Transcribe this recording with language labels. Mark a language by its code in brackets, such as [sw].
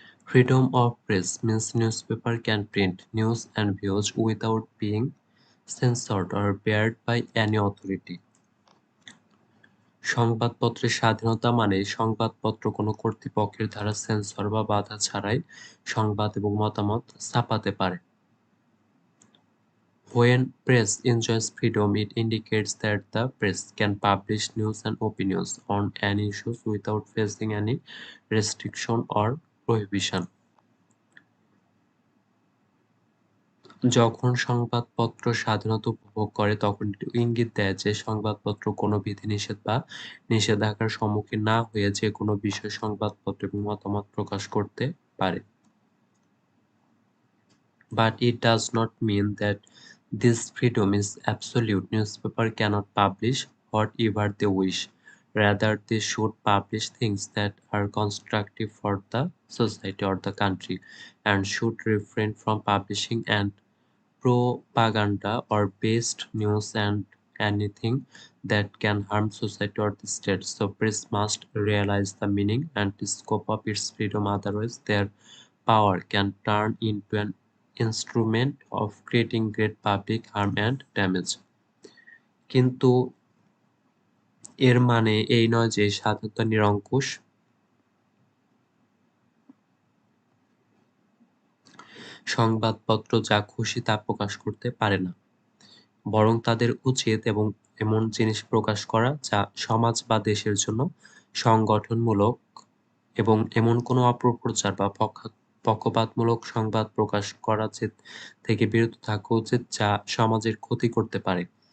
[en] Freedom of press means newspaper can print news and views without being censored or barred by any authority. [bn] সংবাদপত্রের স্বাধীনতা মানে সংবাদপত্র কোনো কর্তৃপক্ষের দ্বারা সেন্সর বা বাধা ছাড়াই সংবাদ এবং মতামত ছাপাতে পারে। [en] When press enjoys freedom, it indicates that the press can publish news and opinions on any issues without facing any restriction or prohibition. [bn] যখন সংবাদপত্র স্বাধীনতা উপভোগ করে তখন এটি ইঙ্গিত দেয় যে সংবাদপত্র কোনো বিধিনিষেধ বা নিষেধাজ্ঞার সম্মুখীন না হয়ে যে কোনো বিষয়ে সংবাদপত্র এবং মতামত প্রকাশ করতে পারে। [en] But it does not mean that this freedom is absolute. Newspaper cannot publish whatever they wish. Rather, they should publish things that are constructive for the society or the country, and should refrain from publishing and propaganda or based news and anything that can harm society or the state. So press must realize the meaning and the scope of its freedom, otherwise their power can turn into an instrument of creating great public harm and damage. [bn] কিন্তু এর মানে এই নয় যে স্বাধীনতা নিরঙ্কুশ। সংবাদপত্র যা খুশি তা প্রকাশ করতে পারে না, বরং তাদের উচিত এবং এমন জিনিস প্রকাশ করা যা সমাজ বা দেশের জন্য সংগঠনমূলক, এবং এমন কোনো অপপ্রচার বা পক্ষপাতমূলক সংবাদ প্রকাশ করা থেকে বিরত থাকা উচিত যা সমাজের ক্ষতি করতে পারে।